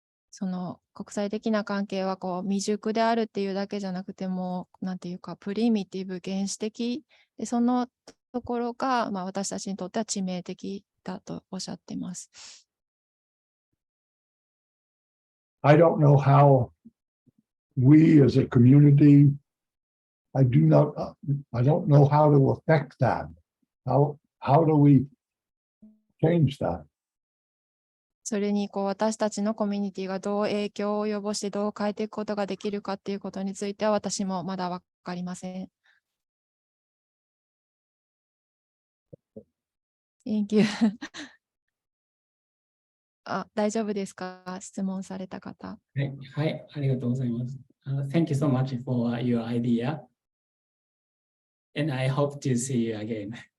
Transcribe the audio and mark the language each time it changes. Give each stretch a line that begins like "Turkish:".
Japanese: その国際的な関係は未熟であるっていうだけじゃなくても、なんていうかプリミティブ、原始的で、そのところが、私たちにとっては致命的だとおっしゃっています。
English: I don't know how we as a community, I don't know how to affect that. How do we change that?
Japanese: それに私たちのコミュニティがどう影響を及ぼしてどう変えていくことができるかっていうことについては私もまだ分かりません。
English: Thank you.
Japanese: 大丈夫ですか？質問された方。はい、ありがとうございます。
English: Thank you so much for your idea. And I hope to see you again.